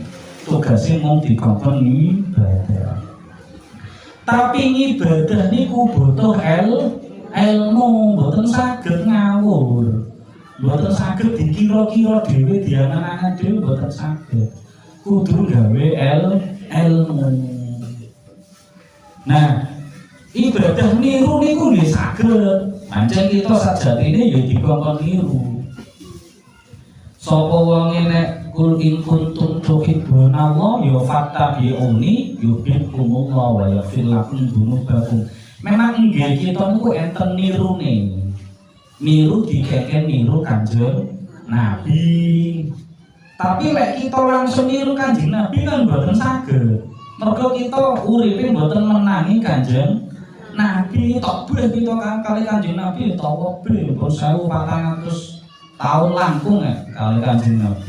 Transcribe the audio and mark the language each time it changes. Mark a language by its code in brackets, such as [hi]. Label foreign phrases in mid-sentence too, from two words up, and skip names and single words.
[jv] Tugasé mung dikon ibadah. Tapi ibadah niku butuh ilmu, mboten saged ngawur, mboten saged dikira-kira dhewe, diangan-angan dhewe mboten saged. Kudu gawe ilmu. Nah, ibadah niru niku nggih saged. Pancen kita sajatine ya dikongkon niru. Sapa wonge nek [ar] قل إن كنتم تحبون الله يا فاتبعوني يحببكم الله ويغفر لكم ذنوبكم. [jv] Memang inggih kita niku enten nirune. Niru dikeken niru Kanjeng Nabi. Tapi lek kita langsung niru Kanjeng Nabi kan mboten saged. Mergo kita uripe mboten menangi Kanjeng Nabi. Tok bleh kita kali Kanjeng Nabi utawa bleh 1400 tahun langkung ya kali Kanjeng Nabi.